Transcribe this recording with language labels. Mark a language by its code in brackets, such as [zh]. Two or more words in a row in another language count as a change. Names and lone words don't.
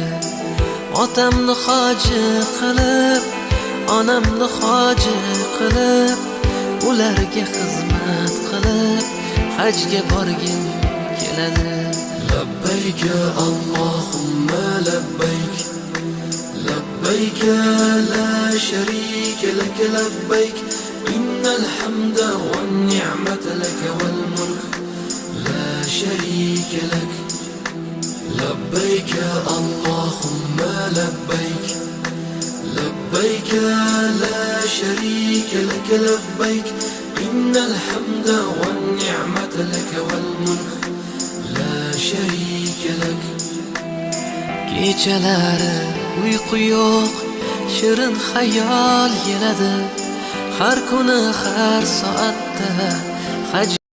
[uz] Otamni hoji qilib, onamni hoji qilib, ularga xizmat qilib, hajga borgim keladi. [ar] لبيك اللهم لبيك, لبيك لا شريك لك لبيك إن الحمد والنعمة لك والملك لا شريك لك. لبيك اللهم لبيك لبيك لا شريك لك لبيك إن الحمد والنعمة لك والملك لا شريك لك. [uz] Kechalari uyqu yo'q, shirin xayol keladi. Har kuni har soatda hajga